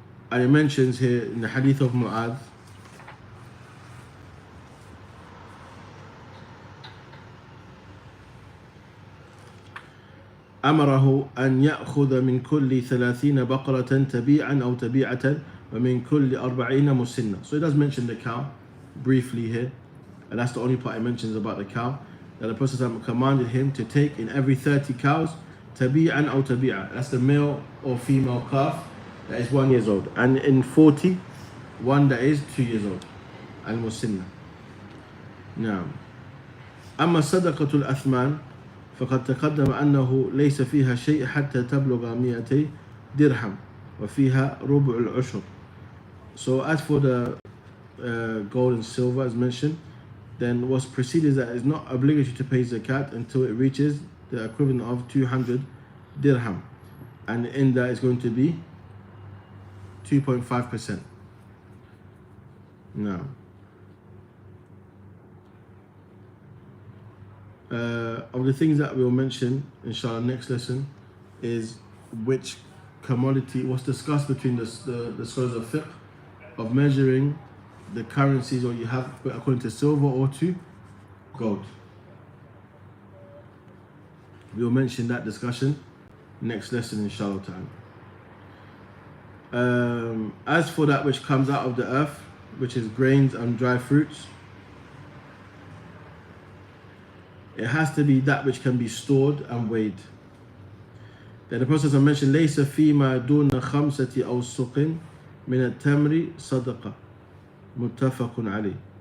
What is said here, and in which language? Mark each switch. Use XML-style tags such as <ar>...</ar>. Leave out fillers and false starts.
<en>And it mentions here in the hadith of Mu'adh,</en> <ar>أمره أن يأخذ من كل 30 بقرة تبيعا أو تبيعة ومن كل 40 مسنة.</ar> <en>So it does mention the cow briefly here, and that's the only part it mentions about the cow, that the Prophet commanded him to take in every 30 cows</en> <ar>تبيعا أو تبيعة.</ar> <en>That's the male or female calf that is 1 year old, and in 40, one that is 2 years old, al-musinna.</en> <ar>Now, أما صدقة الأثمان فقد تقدم أنه ليس فيها شيء حتى تبلغ 200 درهم وفيها ربع العشر.</ar> <en>So as for the gold and silver as mentioned, then what's preceded is that it's not obligatory to pay zakat until it reaches the equivalent of 200 dirham, and in that is going to be 2.5%. Now, of the things that we'll mention, inshallah, next lesson is which commodity was discussed between the scholars of fiqh of measuring the currencies, or you have according to silver or to gold. We'll mention that discussion next lesson, inshallah ta'ala. As for that which comes out of the earth, which is grains and dry fruits, it has to be that which can be stored and weighed. Then the Prophet mentioned,</en> <ar>ليس فيما دون 5 أوسق من التمر صدقة متفق عليه.</ar>